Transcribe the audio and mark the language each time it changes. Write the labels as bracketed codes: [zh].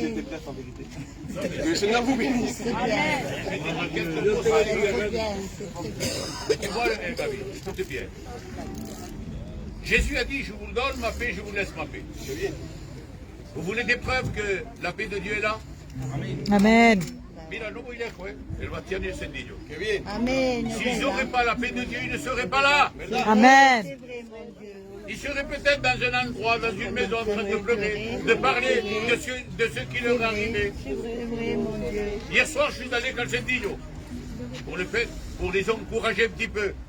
[fr] étaient prêts en vérité. Que le Seigneur vous bénisse. C'est bien. C'est bien. C'est Tu vois, Gaby, écoute bien. Jésus a dit, je vous donne ma paix, je vous laisse ma paix. Vous voulez des preuves que la paix de Dieu est là? Amen. [es] Mira, no voy lejos, el Bastián y el Cendillo. Amen. [fr] S'ils n'auraient pas la paix de Dieu, ils ne seraient pas là. Amen. Ils seraient peut-être dans un endroit, dans une maison, en train de pleurer, de parler de ce qui leur est arrivé. Hier soir, je suis allé à Cendillo pour les encourager un petit peu.